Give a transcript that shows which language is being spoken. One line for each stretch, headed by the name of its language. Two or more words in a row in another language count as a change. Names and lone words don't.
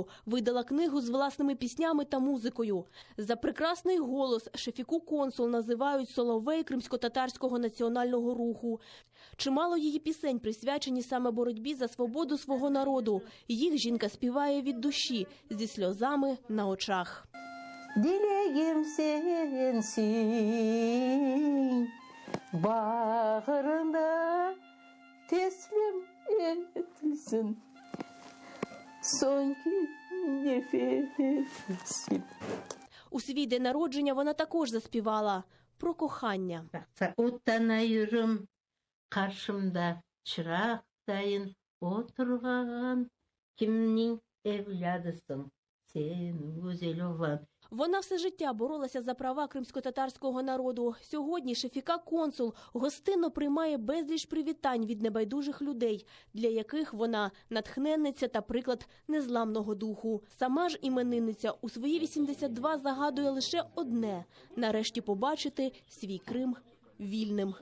Ukrainian: Видала книгу з власними піснями та музикою. За прекрасний голос Шефіку Консул називають соловей кримсько-татарського національного руху. Чимало її пісень присвячені саме боротьбі за свободу свого народу. Їх жінка співає від душі, зі сльозами на очах.
Crimean Tatar: Dilegim sensin, bağrında teslim edilsin, son nefesim.
Ukrainian: У свій день народження вона також заспівала про кохання.
Crimean Tatar: Utanıyorum karşımda çıraqdayın oturgan, kimning evladısın sen güzel olan.
Ukrainian: Вона все життя боролася за права кримсько-татарського народу. Сьогодні Шефіка Консул гостинно приймає безліч привітань від небайдужих людей, для яких вона натхненниця та приклад незламного духу. Сама ж іменинниця у свої 82 загадує лише одне – нарешті побачити свій Крим вільним.